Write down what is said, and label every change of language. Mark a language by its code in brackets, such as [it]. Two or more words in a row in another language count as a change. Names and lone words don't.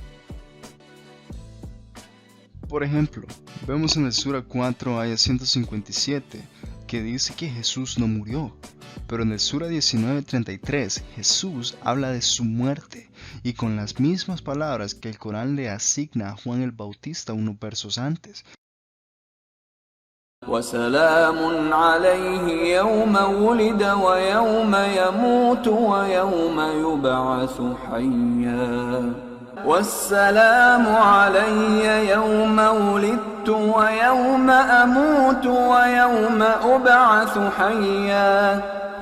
[es] Por ejemplo, vemos en el Sura 4, aya 157, que dice que Jesús no murió, pero en el Sura 19:33 Jesús habla de su muerte, y con las mismas palabras que el Corán le asigna a Juan el Bautista unos versos antes. [ar] وسلام عليه يوم ولد ويوم يموت ويوم يبعث حيا والسلام علي يوم ولدت ويوم أموت ويوم أبعث حيا.